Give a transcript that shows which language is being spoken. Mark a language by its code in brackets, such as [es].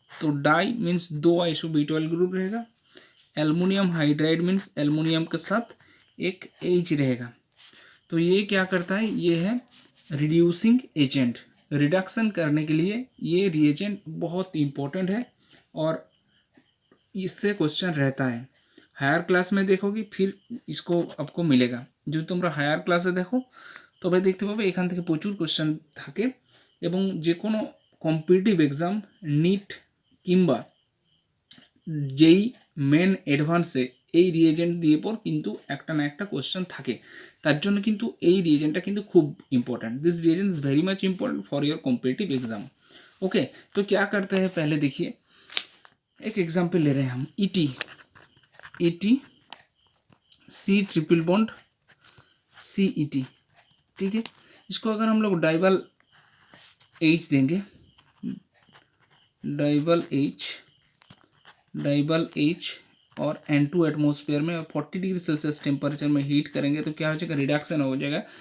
[hi] तो die means दो isobutyl group रहेगा। एल्युमिनियम हाइड्राइड मीन्स एल्युमिनियम के साथ एक H रहेगा। तो ये क्या करता है? ये है रिड्यूसिंग एजेंट। रिडक्शन करने के लिए ये रिएजेंट बहुत इंपॉर्टेंट है और इससे क्वेश्चन रहता है। हायर क्लास में देखोगे फिर इसको आपको मिलेगा। [bn] যদি তোমরা হায়ার ক্লাসে দেখো তবে দেখতে পাবে এখান থেকে প্রচুর কোশ্চেন থাকে এবং যে কোনো কম্পিটিটিভ এক্সাম নিট কিংবা যেই মেন অ্যাডভান্সে এই রিয়েজেন্ট দিয়ে পর কিন্তু একটা না একটা কোশ্চেন থাকে। তার জন্য কিন্তু এই রিয়েজেন্টটা কিন্তু [hi] खूब important. [en] This reagent is very much important for your competitive exam. [hi] Okay, तो क्या करते हैं पहले देखिए, एक एग्जाम्पल ले रहे हैं हम ET C triple bond CET। ठीक है, इसको अगर हम लोग डाइवाल H देंगे, डाइवाल H और N2 एटमॉस्फेयर में 40 डिग्री सेल्सियस टेम्परेचर में हीट करेंगे तो क्या हो जाएगा? रिडक्शन हो जाएगा।